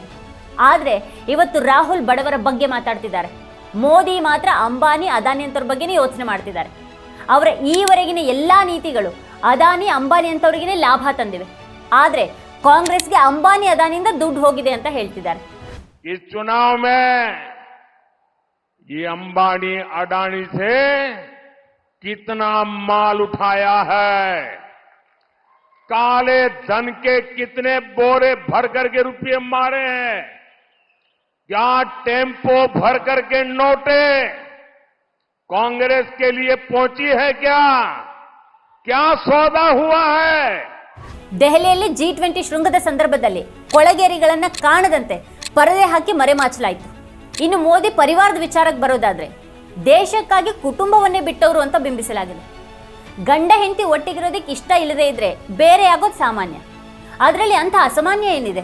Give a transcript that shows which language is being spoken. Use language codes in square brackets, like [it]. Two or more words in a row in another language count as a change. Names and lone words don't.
[kn] ಆದರೆ ಇವತ್ತು ರಾಹುಲ್ ಬಡವರ ಬಗ್ಗೆ ಮಾತಾಡ್ತಿದ್ದಾರೆ. ಮೋದಿ ಮಾತ್ರ ಅಂಬಾನಿ ಅದಾನಿ ಅಂತವ್ರ ಬಗ್ಗೆನೇ ಯೋಚನೆ ಮಾಡ್ತಿದ್ದಾರೆ. ಅವರ ಈವರೆಗಿನ ಎಲ್ಲಾ ನೀತಿಗಳು ಅದಾನಿ ಅಂಬಾನಿ ಅಂತವರಿಗೇ ಲಾಭ ತಂದಿವೆ. ಆದರೆ ಕಾಂಗ್ರೆಸ್ಗೆ ಅಂಬಾನಿ ಅದಾನಿಯಿಂದ ದುಡ್ಡು ಹೋಗಿದೆ ಅಂತ ಹೇಳ್ತಿದ್ದಾರೆ. [hi] इस चुनाव में ये अंबानी अडानी से कितना माल उठाया है, काले धन के कितने बोरे भर करके रुपये मारे हैं, क्या टेम्पो भर करके नोटे कांग्रेस के लिए पहुंची है, क्या सौदा हुआ है. [kn] ದೆಹಲಿಯಲ್ಲಿ G20 ಶೃಂಗದ ಸಂದರ್ಭದಲ್ಲಿ ಕೊಳಗೇರಿಗಳನ್ನ ಕಾಣದಂತೆ ಪರದೆ ಹಾಕಿ ಮರೆಮಾಚಲಾಯಿತು. ಇನ್ನು ಮೋದಿ ಪರಿವಾರದ ವಿಚಾರಕ್ಕೆ ಬರೋದಾದ್ರೆ ದೇಶಕ್ಕಾಗಿ ಕುಟುಂಬವನ್ನೇ ಬಿಟ್ಟವರು ಅಂತ ಬಿಂಬಿಸಲಾಗಿದೆ. ಗಂಡ ಹೆಂಡತಿ ಒಟ್ಟಿಗಿರೋದಕ್ಕೆ ಇಷ್ಟ ಇಲ್ಲದೆ ಇದ್ರೆ ಬೇರೆ ಆಗೋದು ಸಾಮಾನ್ಯ, ಅದರಲ್ಲಿ ಅಂತ ಅಸಾಮಾನ್ಯ ಏನಿದೆ.